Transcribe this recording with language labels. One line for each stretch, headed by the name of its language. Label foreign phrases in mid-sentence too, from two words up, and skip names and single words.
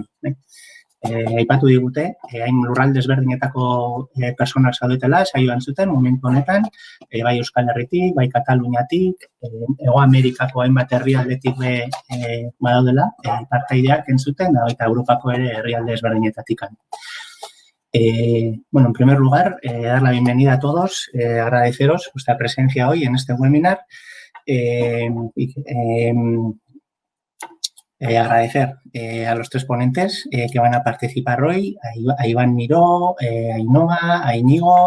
Basque: Aipatu digute, hain lurralde ezberdinetako personak zaudetela, saioan zuten, momentu honetan, bai Euskal Herritik, bai Kataluniatik, Hego Amerikako hainbat herrialdetik badaudela, partaideak entzuten, da baita Europako ere herrialde ezberdinetatik.
Spanish: Bueno, en primer lugar, dar la bienvenida a todos, agradeceros vuestra presencia hoy en este webinar. Agradecer a los 3 ponentes que van a participar hoy, a Iván Miró, a Ainhoa, a Íñigo.